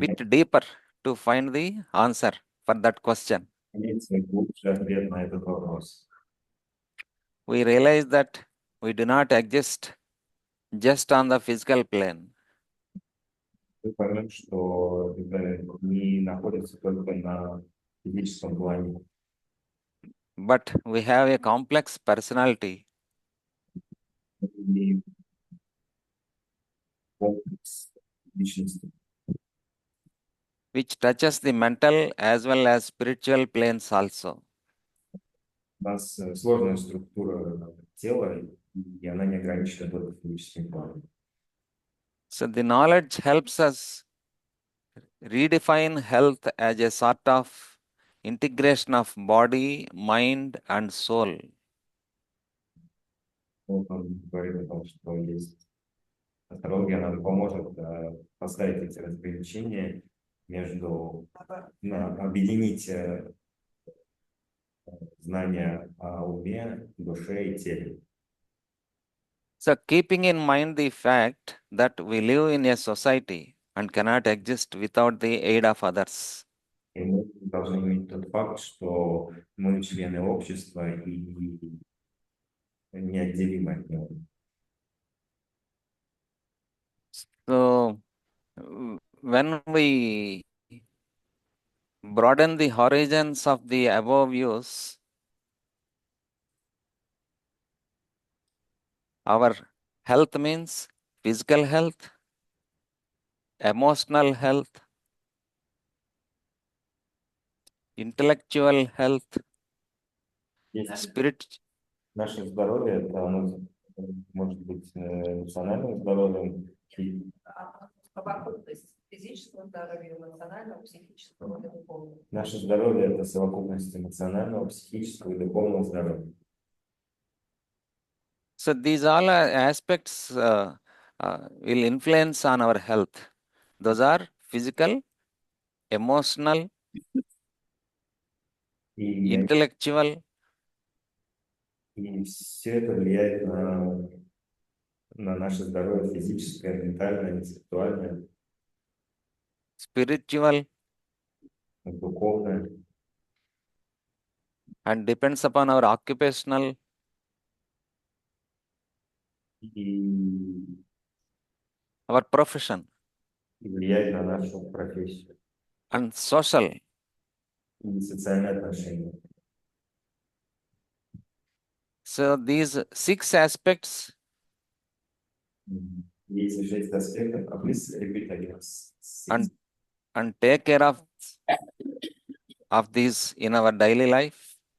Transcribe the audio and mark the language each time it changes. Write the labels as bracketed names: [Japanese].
[English] Bit deeper to find the answer for that question. [Russian] глубже ответ на этот вопрос. [English] We realize that we do not exist just on the physical plane, [Russian] Мы поймем, что это не находится только на физическом плане, [English] but we have a complex personality [Russian] и комплекс личности, [English] which touches the mental as well as spiritual planes also. [Russian] у нас сложная структура тела, и она не ограничена только физическим планом. [English] So the knowledge helps us redefine health as a sort of integration of body, mind, and soul. [Russian] Вот он говорит о том, что есть астрология нам поможет поставить эти разграничения между, объединить знания о уме, душе и теле. [English] So, keeping in mind the fact that we live in a society and cannot exist without the aid of others. [Russian] И мы должны иметь тот факт, что мы члены общества и неотделимы от него. [English] So, when we broaden the horizons of the above views, our health means physical health, emotional health, intellectual health, [Russian] Есть [English] spirit, [Russian] наше здоровье, это оно может быть эмоциональным здоровьем, и Совокупность физического здоровья, эмоционального, психического и духовного. наше здоровье – это совокупность эмоционального, психического и духовного здоровья. [English] So these all are aspects will influence on our health. Those are physical, emotional, [Russian] И, [English] intellectual, [Russian] и все это влияет на наше здоровье физическое, ментальное, интеллектуальное, [English] spiritual, [Russian] духовное. [English] and depends upon our occupational, [Russian] И [English] our profession, [Russian] влияет на нашу профессию [English] and social. [Russian] и социальные отношения. [English] So these 6 aspects [Russian] Есть 6 аспектов, а [English] please repeat again. and take care of these in our daily life.